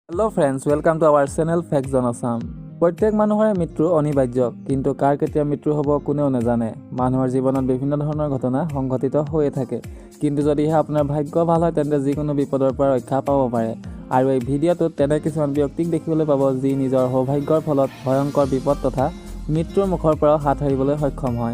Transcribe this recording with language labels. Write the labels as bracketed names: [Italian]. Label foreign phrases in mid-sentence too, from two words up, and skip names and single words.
[English] Hello friends, welcome to our channel Facts on Assam. [Assamese] प्रत्येक মানুহৰে মৃত্যু অনিবাৰ্য, কিন্তু কাৰ কেতিয়া মৃত্যু হ'ব কোনেও নাজানে। মানুহৰ জীৱনত বিভিন্ন ধৰণৰ ঘটনা সংঘটিত হৈয়ে থাকে, কিন্তু যদিহে আপোনাৰ ভাগ্য ভাল হয় তেন্তে যিকোনো বিপদৰ পৰা ৰক্ষা পাব পাৰে। আৰু এই ভিডিঅ'টোত তেনে কিছুমান ব্যক্তিক দেখিবলৈ পাব যি নিজৰ সৌভাগ্যৰ ফলত ভয়ংকৰ বিপদ তথা মৃত্যুৰ মুখৰ পৰা হাত সাৰিবলৈ সক্ষম হয়।